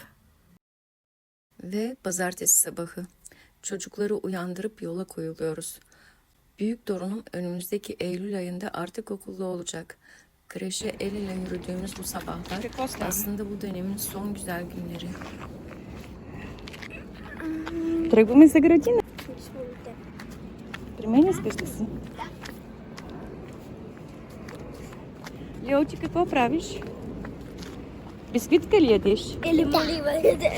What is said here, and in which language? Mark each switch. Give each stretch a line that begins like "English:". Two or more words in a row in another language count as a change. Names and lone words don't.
Turkish: Ve pazartesi sabahı çocukları uyandırıp yola koyuluyoruz. Büyük torunum önümüzdeki Eylül ayında artık okulda olacak. Kreşe el ele yürüdüğümüz bu sabahlar aslında bu dönemin son güzel günleri.
Bulgarian: Тръгваме за градина. При мен искаш ли си? Лео, ти какво правиш? Бисквитка ли ядеш? Или молива ядеш?